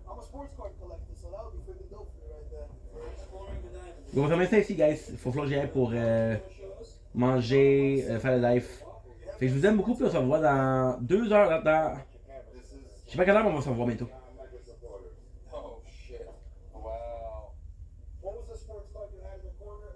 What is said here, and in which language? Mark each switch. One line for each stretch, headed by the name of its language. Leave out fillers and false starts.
English: I'm a sports card collector, so that would be freaking dope for me right there. Exploring the diamond.
French: On va fermer ça ici, guys. Il faut que j'y aille pour manger, faire le live. Fait que je vous aime beaucoup, puis on se revoit dans 2 heures. Je sais pas quelle heure, mais on va se revoir bientôt.
English: Oh shit! Wow. What was the sports card you had in the corner?